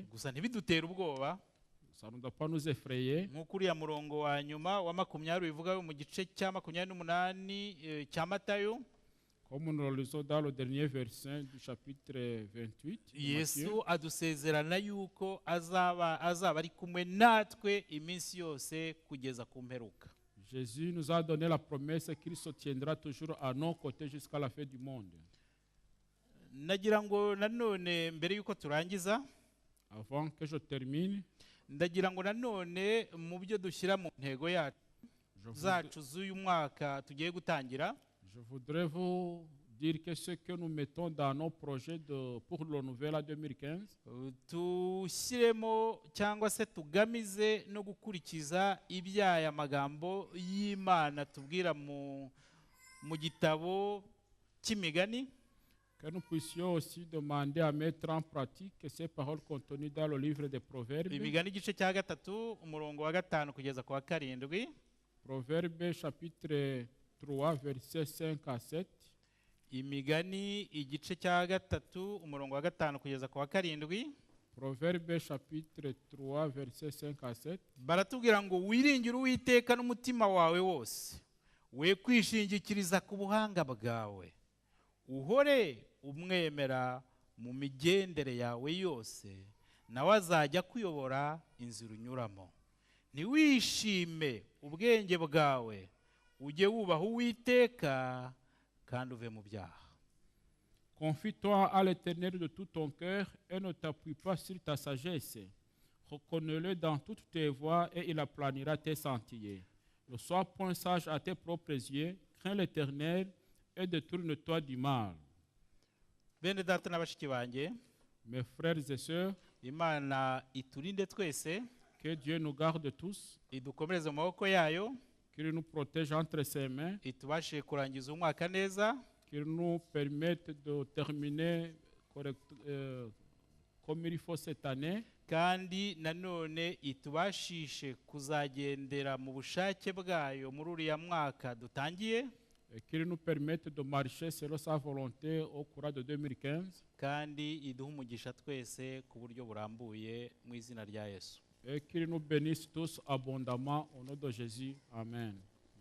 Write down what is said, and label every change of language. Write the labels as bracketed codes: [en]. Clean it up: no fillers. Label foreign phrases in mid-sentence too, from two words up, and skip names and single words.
[rw] Gusa ntibidutere ubwoba, [fr] Ça ne doit pas nous effrayer. [rw] nk'uko uriya murongo wa nyuma wa 20 bivuga mu gice cya 28 cya Matayo. [fr] Comme nous le lisons dans le dernier verset du chapitre 28, de Matthieu, [rw] Yesu adusezerana yuko azaba ari kumwe natwe iminsi yose kugeza ku mperuka. [fr] Jésus nous a donné la promesse qu'il se tiendra toujours à nos côtés jusqu'à la fin du monde. [rw] Nagira ngo nanone mbere yuko turangiza [fr] Avant que je termine, [rw] ndagira ngo nanone mu byo dushyira mu ntego zacu z'uyu mwaka tugiye gutangira, [fr] Je voudrais vous dire que ce que nous mettons dans nos projets pour le nouvel an 2015, [rw] tushyiremo cyangwa se tugamize no gukurikiza ibyaya magambo y'Imana tubwira mu gitabo cy'imigani, [fr] que nous puissions aussi demander à mettre en pratique ces paroles contenues dans le livre des Proverbes. [rw] imigani igice cya 3 umurongo wa 5 kugeza ku wa 7. [fr] Proverbes chapitre 3 versets 5 à 7. [rw] imigani igice cya 3 umurongo wa 5 kugeza ku wa 7. [fr] Proverbes chapitre 3 versets 5 à 7. [rw] baratubwira ngo wiringire Uwiteka n'umutima wawe wose, we kwishingikiriza ku buhanga bwawe, uhore umwemera mu migendere yawe yose, nawe azajya kuyobora inzira unyuramo. Ntiwishime ubwenge bwawe, ujye wubaha Uwiteka kandi uve mu byaha. [fr] Confie-toi à l'Éternel de tout ton cœur et ne t'appuie pas sur ta sagesse. Reconnais-le dans toutes tes voies et il aplanira tes sentiers. Ne sois point sage à tes propres yeux, crains l'Éternel et détourne-toi du mal. [rw] Bene data na bashiki banjye, [fr] Mes frères et sœurs, [rw] Imana iturinde twese, [fr] que Dieu nous garde tous, [rw] idukomereze mu maboko yayo, [fr] qu'il nous protège entre ses mains, [rw] itubashe kurangiza umwaka neza, [fr] qu'il nous permette de terminer comme il faut cette année, [rw] kandi nanone itubashishe kuzagendera mu bushake bwayo muri uriya mwaka dutangiye, [fr] et qu'il nous permette de marcher selon sa volonté au cours de 2015, [rw] kandi iduhe umugisha twese ku buryo burambuye mu izina rya Yesu. [fr] et qu'il nous bénisse tous abondamment au nom de Jésus. Amen.